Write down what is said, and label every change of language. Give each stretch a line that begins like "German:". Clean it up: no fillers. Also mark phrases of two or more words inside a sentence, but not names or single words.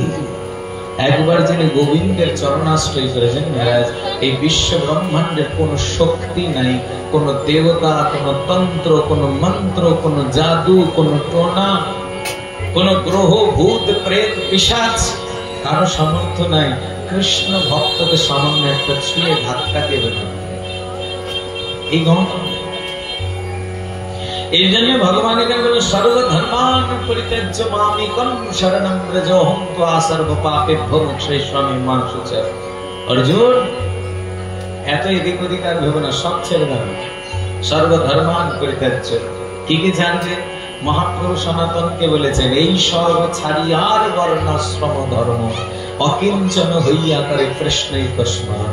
Bangla: একবার যিনি গোবিন্দের চরণাশ্রয় করেছেন মহারাজ, এই বিশ্ব ব্রহ্মাণ্ডের কোন শক্তি নাই, কোন দেবতা, কোন তন্ত্র, কোন মন্ত্র, কোন জাদু, কোন টোনা, কোন গ্রহ, ভূত, প্রেত, পিশাচ, কারো সামর্থ্য নাই কৃষ্ণ ভক্তকে সামান্য একটা ছুঁয়ে ধাক্কা দিয়ে বেরোতে। এই এই জন্য ভগবান এখানে বলে
Sanskrit: সর্বধর্মান পরিত্যাজ্য মামেকং শরণং ব্রজ অহং ত্বা সর্ব পাপেভ্যো মোক্ষয়িষ্যামি মা শুচি।
Bangla: অর্জুন, এত এদিক ওদিক আর ভেবো না, সব ছেড়ে দাও।
Sanskrit: সর্বধর্মান পরিত্যাজ্য,
Bangla: কি কি জানবে? মহাপ্রভু সনাতনকে বলেছেন, এই সব ছাড়িয়ার বর্ণাশ্রম ধর্ম অকিঞ্চন হইয়া করে কৃষ্ণই কস্মান।